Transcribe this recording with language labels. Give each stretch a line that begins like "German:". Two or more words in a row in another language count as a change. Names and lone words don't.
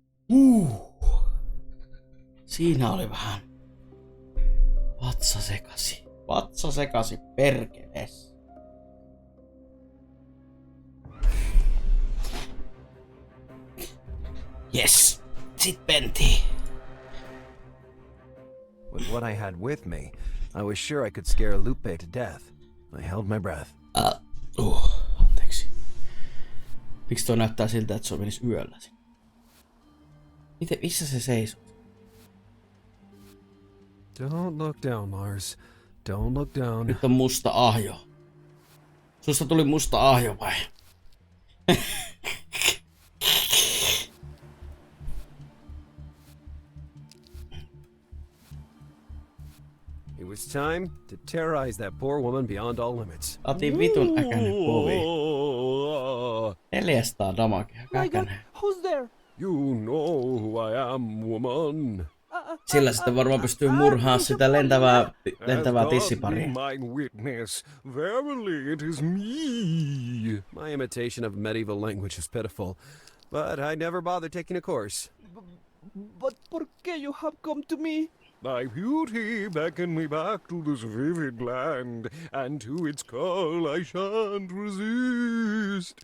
Finnish: Siinä oli vähän vatsa sekasi. Vatsa sekasi perkeles. Yes, sit pentiin.
English: With what I had with me, I was sure I could scare Lupe to death. I held my breath.
Finnish: Anteeksi. Miksi toi näyttää siltä, että se menisi yöllä? Missä se seisoo?
English: Don't look down, Lars. Don't look down.
Finnish: Nyt on musta ahjo. Susta tuli musta ahjo vai?
English: It was time to terrorize that poor woman beyond all limits.
Finnish: Otin vitun äkänen povi. 400 damagea. Äkänen.
English: Who's there? You know who I am, woman.
Finnish: Sillä sitten varmaan pystyy murhaa sitä lentävää tissiparia.
English: My witness, verily it is me. My imitation of medieval language is pitiful, but I never bothered taking a course. But
Spanish: por qué
English: you have come to me? Thy beauty beckoned me back to this vivid land, and to its call I shan't resist.